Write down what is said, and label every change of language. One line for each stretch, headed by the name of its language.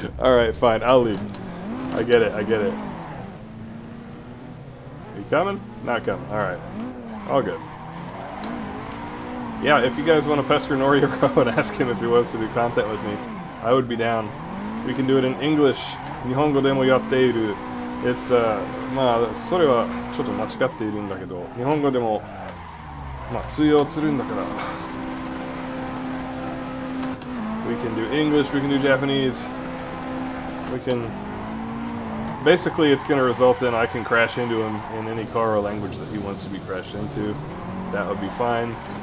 English: Alright, fine, I'll leave. I get it, I get it. Are you coming? Not coming, alright. All good. Yeah, if you guys want to pester Noriaro and ask him if he wants to do content with me, I would be down. We can do it in English.
Japanese: Nihongo demo yatteiru. It's, まあ、それはちょっと間違っているんだけど、日本語でも、まあ、通用するんだから。
English: We can do English, we can do Japanese. We can... Basically, it's going to result in I can crash into him in any car or language that he wants to be crashed into. That would be fine.